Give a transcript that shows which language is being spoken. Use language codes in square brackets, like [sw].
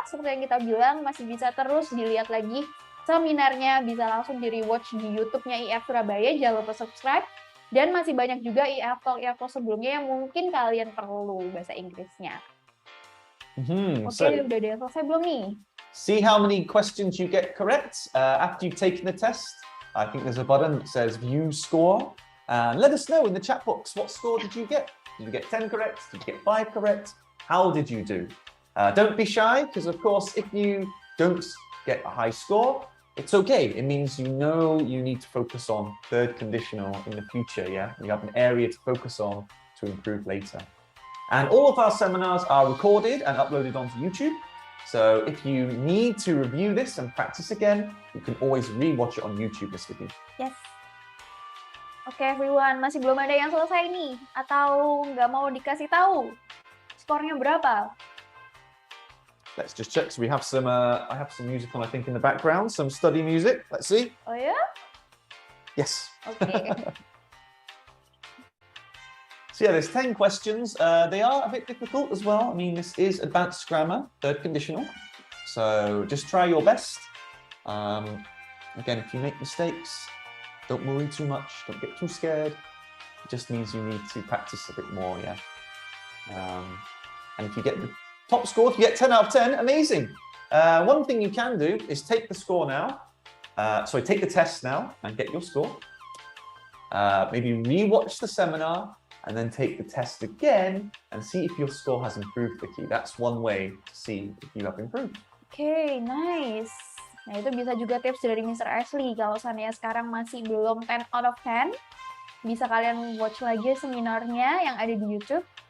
[id] Seperti yang kita bilang, masih bisa terus dilihat lagi seminarnya. Bisa langsung di-rewatch di YouTube-nya IF Surabaya. Jangan lupa subscribe. Dan masih banyak juga IF Talk sebelumnya yang mungkin kalian perlu bahasa Inggrisnya. Oke, udah ada yang selesai belum nih? [en] See how many questions you get correct after you've taken the test. I think there's a button that says view score. And let us know in the chat box, what score did you get? Did you get 10 correct? Did you get 5 correct? How did you do? Don't be shy, because of course, if you don't get a high score, it's okay. It means you know you need to focus on third conditional in the future, yeah? You have an area to focus on to improve later. And all of our seminars are recorded and uploaded onto YouTube. So if you need to review this and practice again, you can always re-watch it on YouTube this video. Yes. [id] Oke, [en] everyone, [id] masih belum ada yang selesai nih? Atau nggak mau dikasih tahu? Skornya berapa? [en] Let's just check. So we have some, I have some music on, I think, in the background, some study music. Let's see. Oh ya? Yes. Okay. So yeah, there's 10 questions. They are a bit difficult as well. I mean, this is advanced grammar, third conditional. So just try your best. Again, if you make mistakes, don't worry too much. Don't get too scared. It just means you need to practice a bit more, yeah. And if you get the top score, if you get 10 out of 10, amazing. One thing you can do is take the score now. Take the test now and get your score. Maybe re-watch the seminar and then take the test again and see if your score has improved, Vicky. That's one way to see if you have improved. Okay, nice. [id] Nah, itu bisa juga tips dari Mr. Ashley. Kalau seandainya sekarang masih belum [en] 10 out of 10, [id] bisa kalian watch lagi seminarnya yang ada di YouTube.